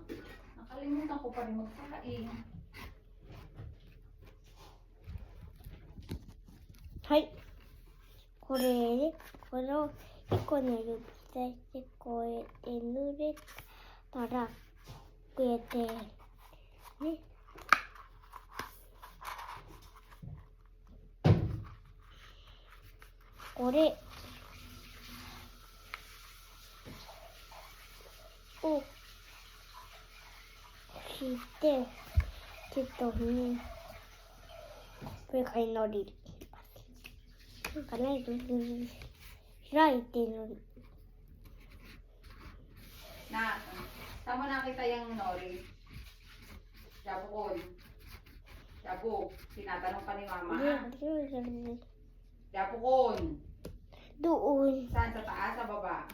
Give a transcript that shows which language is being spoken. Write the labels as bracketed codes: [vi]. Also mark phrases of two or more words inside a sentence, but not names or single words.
[tl] Nakalimutan ko pa rin magsaing. [ja] はい。これで、この1個の指差してこうやって濡れたら、こうやって、ね。これを引いて、ちょっとね、これからのり。なんかね、開いてのり。 [tl] Na, saan mo nakita yung nori? Jabo ko. Jabo, tinatanong pa ni mama ha? Jabo ko. Doon Saan? Sa taas, sa baba?